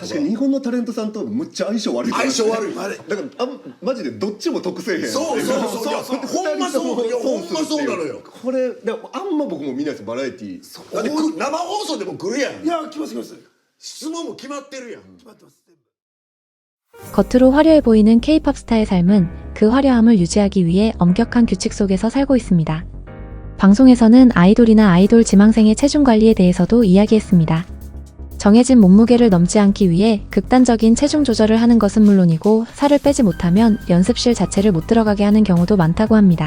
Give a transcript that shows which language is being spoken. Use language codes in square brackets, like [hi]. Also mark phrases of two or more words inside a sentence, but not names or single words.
[ja] 確かに日本のタレントさんとむっちゃ相性悪い相性悪い。だからマジでどっちも得せえへんそうほんまそういやほんまそうなのよ。これだからあんま僕も見ないですバラエティーだって生放送でも来るやん。いや来ます質問も決まってるやん。決まってます。 [ko] 겉으로 화려해 보이는 K-팝 스타의 삶은 그 화려함을 유지하기 위해 엄격한 규칙 속에서 살고 있습니다. 방송에서는 아이돌이나 아이돌 지망생의 체중 관리에 대해서도 이야기했습니다. 정해진 몸무게를 넘지 않기 위해 극단적인 체중 조절을 하는 것은 물론이고 살을 빼지 못하면 연습실 자체를 못 들어가게 하는 경우도 많다고 합니다.